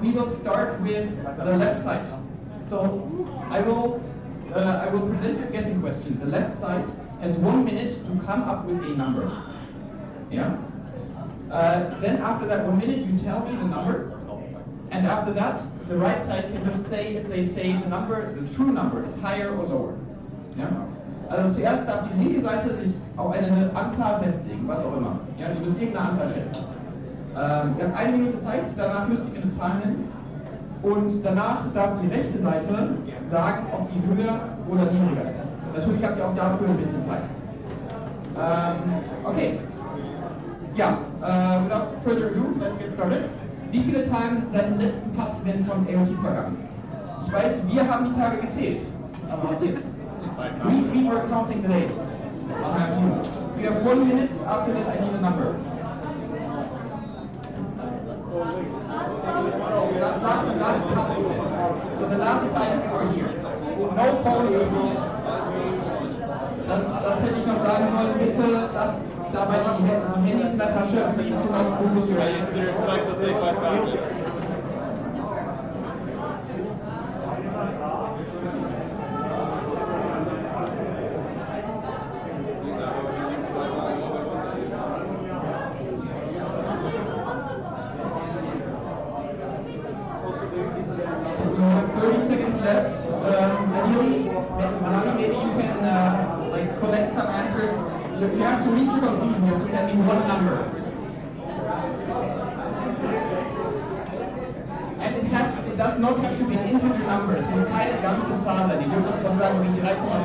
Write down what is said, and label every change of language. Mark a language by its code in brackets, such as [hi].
[en] We will start with the left side. So I will present you a guessing question. The left side has 1 minute to come up with a number. Yeah. Then after that 1 minute, you tell me the number, and after that, the right side can just say if they say the number, the true number, is higher or lower. [de] Ja? Also zuerst darf die linke Seite sich auf eine Anzahl festlegen, was auch immer. Ja, ihr müsst irgendeine Anzahl schätzen. Ihr habt 1 Minute Zeit, danach müsst ihr eine Zahl nennen. Und danach darf die rechte Seite sagen, ob die höher oder niedriger ist. Natürlich habt ihr auch dafür ein bisschen Zeit. Okay. [en] Ja, without further ado, let's get started. [de] Wie viele Tage sind seit dem letzten Pub-Event von AOT vergangen? Ich weiß, wir haben die Tage gezählt, aber Matthias, [en] we were counting the days. I'll have you. You have 1 minute, after that I need a number. Last pub. So the last times were here. No phones or rules. [de] Das hätte ich noch sagen sollen, bitte lasst dabei die Handys in der Tasche, [en] please do not Google your answers. You have 30 seconds left. I need get some answers. You have to reach a conclusion. You have to tell me one number. And it does not have to be an integer number. [de] Es muss keine ganze Zahl sein. Ihr dürft das was sagen wie 3,5.